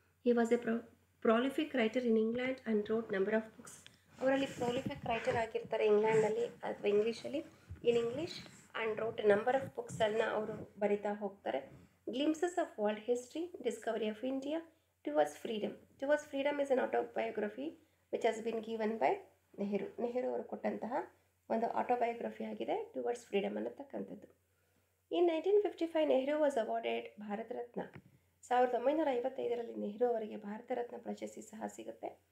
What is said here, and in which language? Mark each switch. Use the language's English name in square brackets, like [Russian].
[English] He was a prolific writer in England and wrote number of books. [Kannada] ಅವರಲ್ಲಿ prolific writer ಆಗಿರ್ತಾರೆ ಇಂಗ್ಲೆಂಡಲ್ಲಿ ಅಥವಾ ಇಂಗ್ಲೀಷಲ್ಲಿ, [English] in English, and wrote number of [Kannada] ಬುಕ್ಸನ್ನು ಅವರು ಬರಿತಾ ಹೋಗ್ತಾರೆ. [English] Glimpses of World History, Discovery of India, Towards Freedom. Towards Freedom is an autobiography which has been given by Nehru. [Kannada] Nehru ಅವರು ಕೊಟ್ಟಂತಹ ಒಂದು ಆಟೋಬಯೋಗ್ರಫಿ ಆಗಿದೆ ಟುವರ್ಡ್ಸ್ ಫ್ರೀಡಮ್ ಅನ್ನತಕ್ಕಂಥದ್ದು. [English] In 1955 Nehru was awarded Bharat Ratna. [Kannada] 1955ರಲ್ಲಿ ನೆಹರು ಅವರಿಗೆ ಭಾರತ ರತ್ನ ಪ್ರಶಸ್ತಿ ಸಹ ಸಿಗುತ್ತೆ.